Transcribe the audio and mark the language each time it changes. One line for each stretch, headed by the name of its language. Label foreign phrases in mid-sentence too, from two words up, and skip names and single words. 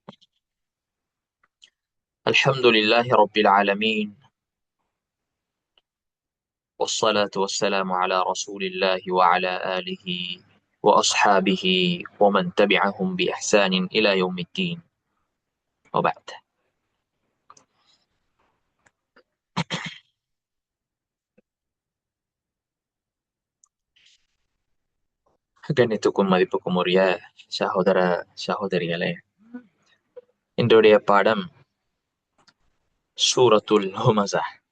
Arabic: الحمد لله رب العالمين، والصلاة والسلام على رسول الله وعلى آله وأصحابه ومن تبعهم بإحسان إلى يوم الدين، وبعد.
Tamil: கண்ணியத்துக்கும் மதிப்புக்கும் உரிய சகோதர சகோதரிகளே, இன்றைய பாடம் சூரத்துல் ஹுமஸா.